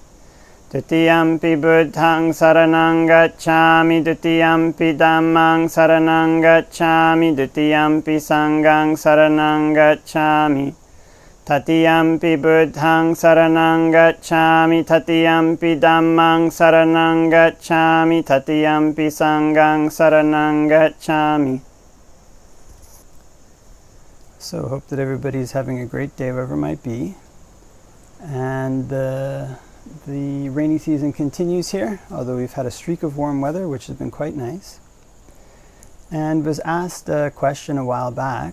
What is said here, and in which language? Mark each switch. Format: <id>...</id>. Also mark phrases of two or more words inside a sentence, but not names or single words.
<pi>Dutiyampi Buddhaṃ saraṇaṃ gacchāmi, Dutiyampi Dhammaṃ saraṇaṃ gacchāmi, Dutiyampi Saṅghāṃ saraṇaṃ gacchāmi. Tatiyampi Buddhaṃ saraṇaṃ gacchāmi, Tatiyampi Dhammaṃ saraṇaṃ gacchāmi, Tatiyampi Saṅghāṃ saraṇaṃ gacchāmi.</pi> <en>So hope that everybody's having a great day wherever it might be. And the rainy season continues here, although we've had a streak of warm weather, which has been quite nice. And was asked a question a while back.</en>